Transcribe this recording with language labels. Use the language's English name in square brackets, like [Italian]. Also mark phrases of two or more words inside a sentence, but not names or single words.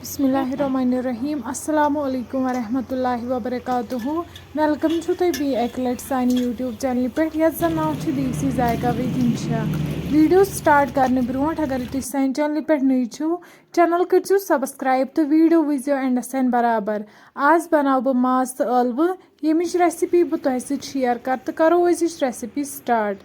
[Arabic] بسم الله الرحمن الرحيم السلام عليكم ورحمة الله وبركاته [Kashmiri] वेलकम छु तुम बी एक लट सानी यूट्यूब चैनल पे यथ जन नाव देसी जायका विद शाह [English] video start [Kashmiri] करने ब्रोट अगर तुम सानी चैनल पे नई छो चैनल करो सब्सक्राइब तो वीडियो वजो एंडस तन बराबर आज बनाव बह माज तो ٲलवٕ यमिच रेसिपी बह तुह सत शेयर कर तो करो अजिच रेसिपी स्टार्ट।